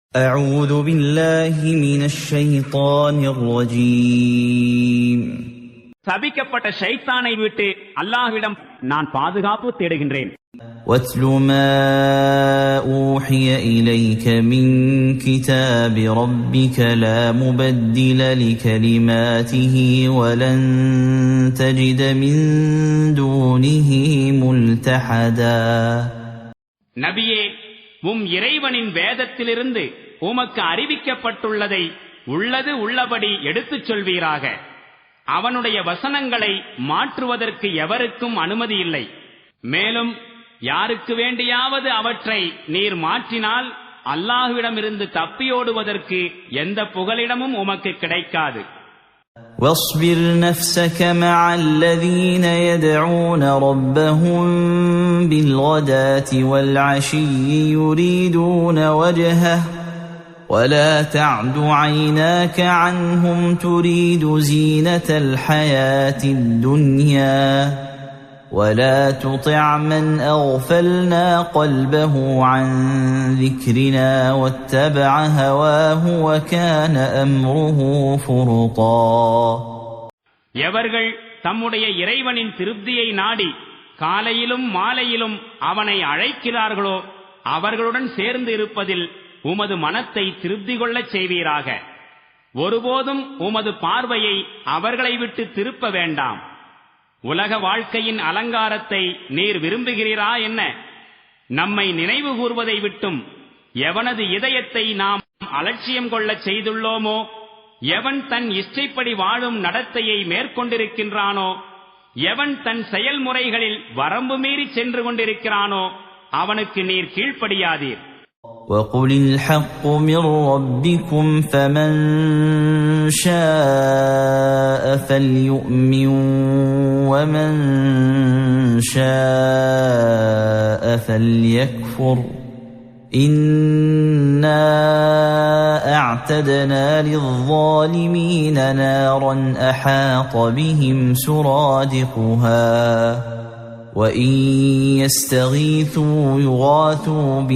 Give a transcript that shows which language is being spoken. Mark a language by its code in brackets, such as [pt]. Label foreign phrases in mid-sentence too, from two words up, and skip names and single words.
[ar] أعوذ بالله من الشيطان الرجيم. [ta] சபிக்கப்பட்ட ஷைத்தானை விட்டு அல்லாஹ்விடம் நான் பாதுகாப்பு தேடுகின்றேன். [ar] واتل ما أوحي إليك من كتاب ربك لا مبدل لكلماته ولن تجد من دونه ملتحدا. [ta] நபியே, உம் இறைவனின் வேதத்திலிருந்து உமக்கு அறிவிக்கப்பட்டுள்ளதை உள்ளது உள்ளபடி எடுத்துச் சொல்வீராக. அவனுடைய வசனங்களை மாற்றுவதற்கு எவருக்கும் அனுமதி இல்லை. மேலும் யாருக்கு வேண்டியாவது அவற்றை நீர் மாற்றினால் அல்லாஹ்விடமிருந்து தப்பியோடுவதற்கு எந்த புகலிடமும் உமக்கு கிடைக்காது. [ar] واصبر نفسك مع الذين يدعون ربهم بالغداة والعشي يريدون وجهه ولا تعد عيناك عنهم تريد زينة الحياة الدنيا ولا تطع من أغفلنا قلبه عن ذكرنا واتبع هواه وكان أمره فرطا. [ta] எவர்கள் தம்முடைய இறைவனின் திருப்தியை நாடி காலையிலும் மாலையிலும் அவனை அழைக்கிறார்களோ அவர்களுடன் சேர்ந்து இருப்பதில் உமது மனத்தை திருப்தி கொள்ளச் செய்வீராக. ஒருபோதும் உமது பார்வையை அவர்களை விட்டு திருப்ப வேண்டாம். உலக வாழ்க்கையின் அலங்காரத்தை நீர் விரும்புகிறீரா என்ன? நம்மை நினைவு கூர்வதை விட்டும் எவனது இதயத்தை நாம் அலட்சியம் கொள்ளச் செய்துள்ளோமோ, எவன் தன் இஷ்டைப்படி வாழும் நடத்தையை மேற்கொண்டிருக்கின்றானோ, எவன் தன் செயல்முறைகளில் வரம்பு மீறி சென்று கொண்டிருக்கிறானோ அவனுக்கு நீர் கீழ்ப்படியாதீர். [ar] وَقُلِ الْحَقُّ مِنْ رَبِّكُمْ فَمَنْ شَاءَ فَلْيُؤْمِنْ وَمَنْ شَاءَ فَلْيَكْفُرْ إِنَّا أَعْتَدْنَا لِلظَّالِمِينَ نَارًا أَحَاطَ بِهِمْ سُرَادِقُهَا وَإِنْ يَسْتَغِيثُوا يُغَاثُوا